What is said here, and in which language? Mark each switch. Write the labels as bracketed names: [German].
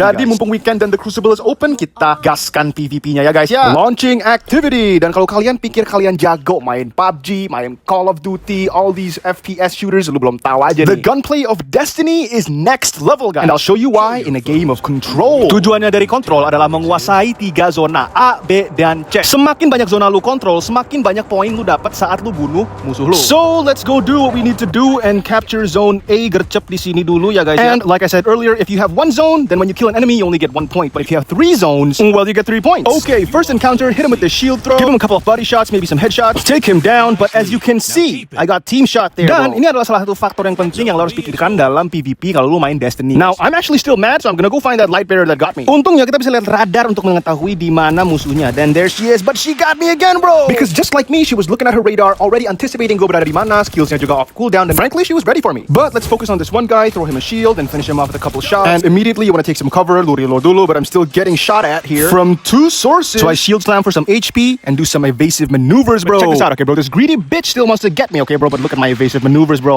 [Indonesian] Jadi mumpung weekend dan [English] the Crucible is open, [Indonesian] kita gaskan PvP-nya ya guys ya. [English] Launching activity. [Indonesian] Dan kalau kalian pikir kalian jago main PUBG, main Call of Duty, [English] all these FPS shooters, [Indonesian] lu belum tahu aja nih. [English] The gunplay of Destiny is next level guys. And I'll show you why in a game of Control. [Indonesian] Tujuannya dari Control adalah menguasai 3 zona A, B, dan C. Semakin banyak zona lu kontrol, semakin banyak poin lu dapat saat lu bunuh musuh lu. [English] So let's go do what we need to do and capture zone A. [Indonesian] Gercep di sini dulu ya guys. [English] And like I said earlier, if you have 1 zone, then when you kill an enemy you only get 1 point. But if you have 3 zones, well you get 3 points. Okay, first encounter, hit him with the shield throw. Give him a couple of body shots, maybe some headshots. Take him down, but as you can see, I got team shot there. [Indonesian] Dan ini adalah salah satu faktor yang penting yang lo harus pikirkan dalam PvP kalau lo main Destiny. [English] Now, I'm actually still mad, so I'm gonna go find that light bearer that got me. [Indonesian] Untungnya kita bisa lihat radar untuk mengetahui di mana musuhnya. [English] Then there she is, but she got me again, bro. Because just like me, she was looking at her radar, already anticipating [Indonesian] gue berada di mana, [English] skillsnya juga off cooldown, and frankly, she was ready for me. But let's focus on this one guy, throw him a shield, and finish him off with a couple shots. And immediately you wanna take some cover, [Indonesian] lu reload dulu, [English] but I'm still getting shot at here from 2 sources. So I shield slam for some HP and do some evasive maneuvers, bro. But check this out, okay, bro. This greedy bitch still wants to get me, okay, bro. But look at my evasive maneuvers, bro.